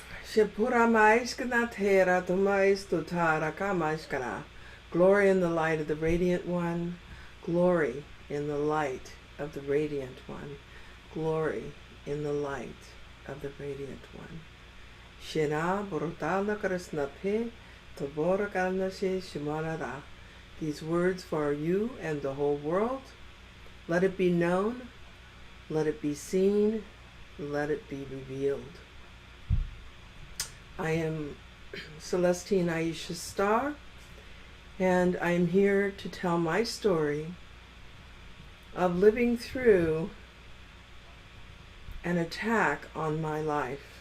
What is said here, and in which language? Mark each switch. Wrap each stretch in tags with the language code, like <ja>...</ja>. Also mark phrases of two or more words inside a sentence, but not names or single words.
<en>Shipuramaishkanatera tumaistutara kamashkana. Glory in the light of the Radiant One. Glory in the light of the Radiant One. Glory in the light of the Radiant One. Shena borotala karasnape tabora karnashe shimarara. These words for you and the whole world. Let it be known, let it be seen, let it be revealed. I am Celestine Iisha Star, and I am here to tell my story of living through an attack on my life.</en>